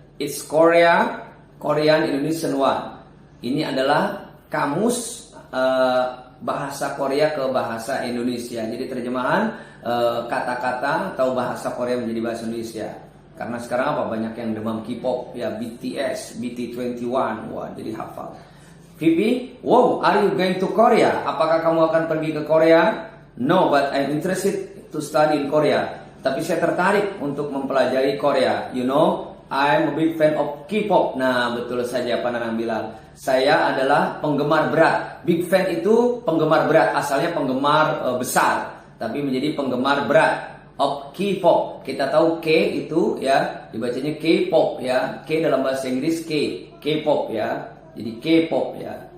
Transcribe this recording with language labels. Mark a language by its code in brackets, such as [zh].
[en] It's Korean Indonesian one. [id] Ini adalah kamus bahasa Korea ke bahasa Indonesia. Jadi terjemahan kata-kata atau bahasa Korea menjadi bahasa Indonesia. Karena sekarang banyak yang demam K-pop ya, BTS, BT21, wah jadi hafal. [en] Vivi, wow, are you going to Korea? [id] Apakah kamu akan pergi ke Korea? [en] No, but I'm interested to study in Korea. [id] Tapi saya tertarik untuk mempelajari Korea. [en] You know, I'm a big fan of K-pop. [id] Nah, betul saja Pak Nanang bilang. Saya adalah penggemar berat. Big fan itu penggemar berat, asalnya penggemar besar, tapi menjadi penggemar berat. Of K-pop, kita tahu K itu ya dibacanya K-pop ya, K dalam bahasa Inggris K-pop ya, jadi K-pop ya.